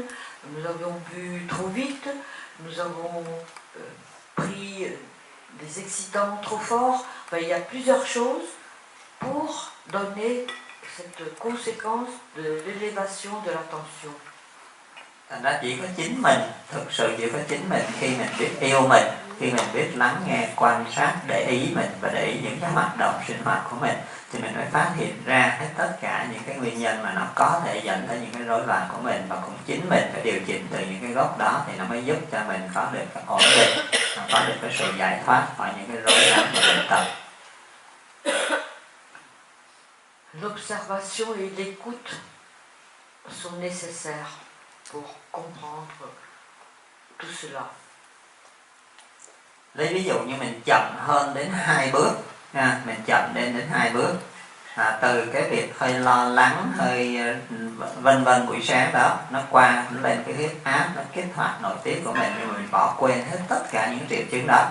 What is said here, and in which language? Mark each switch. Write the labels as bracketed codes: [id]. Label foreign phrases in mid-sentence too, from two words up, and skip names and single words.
[fr] Nous avions bu trop vite, nous avons pris des excitants trop forts. Enfin, il y a plusieurs choses pour donner cette conséquence de l'élévation de la tension. [vi] Thành ra chỉ có chính mình, thực sự chỉ có chính mình khi mình biết yêu mình, khi mình biết lắng nghe, quan sát, để ý mình và để ý những cái hoạt động sinh hoạt của mình, thì mình mới phát hiện ra hết tất cả những cái nguyên nhân mà nó có thể dẫn tới những cái rối loạn của mình, và cũng chính mình phải điều chỉnh từ những cái gốc đó thì nó mới giúp cho mình có được cái ổn định, có được cái sự giải thoát khỏi những cái rối loạn của bệnh tật. [fr] L'observation et l'écoute sont nécessaires pour comprendre tout cela. [vi] Lấy ví dụ như mình chậm hơn đến 2 bước, mình chậm đến 2 bước, từ cái việc hơi lo lắng, hơi vân vân buổi sáng đó, nó qua, nó lên cái huyết áp, nó kích hoạt nội tiết của mình, nhưng mà mình bỏ quên hết tất cả những triệu chứng đó.